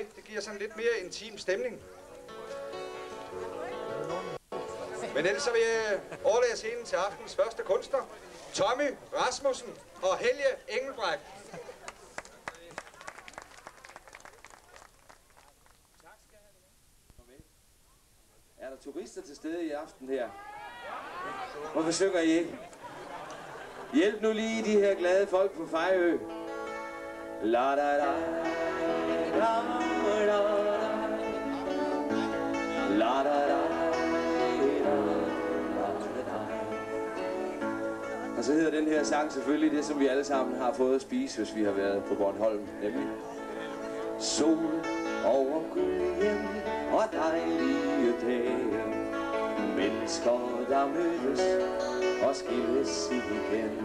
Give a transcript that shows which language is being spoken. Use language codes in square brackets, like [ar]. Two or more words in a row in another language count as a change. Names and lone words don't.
[da] Det giver sådan lidt mere intim stemning. Men ellers så vil jeg overlade scenen til aftens første kunstner, Tommy Rasmussen og Helge Engelbrecht. Er der turister til stede i aften her? Hvorfor synger I ikke? Hjælp nu lige de her glade folk på Fejø. La da da da da la da da. Og så hedder den her sang selvfølgelig det, som vi alle sammen har fået at spise, hvis vi har været på Bornholm, nemlig sol over Gudhjem og dejlige dage. Mennesker, der mødes og skilles igen.